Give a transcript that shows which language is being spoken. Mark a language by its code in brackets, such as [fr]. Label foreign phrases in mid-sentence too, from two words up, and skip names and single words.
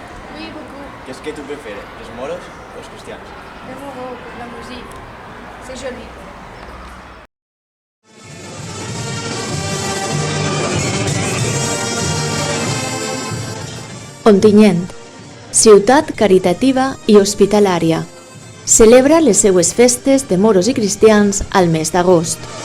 [fr] Oui, beaucoup. Qu'est-ce que tu préfères, les moros ou les cristians? Le moro, la musique. C'est joli. [ca] Ontinyent, ciutat caritativa i hospitalària. Celebra les seues festes de moros i cristians al mes d'agost.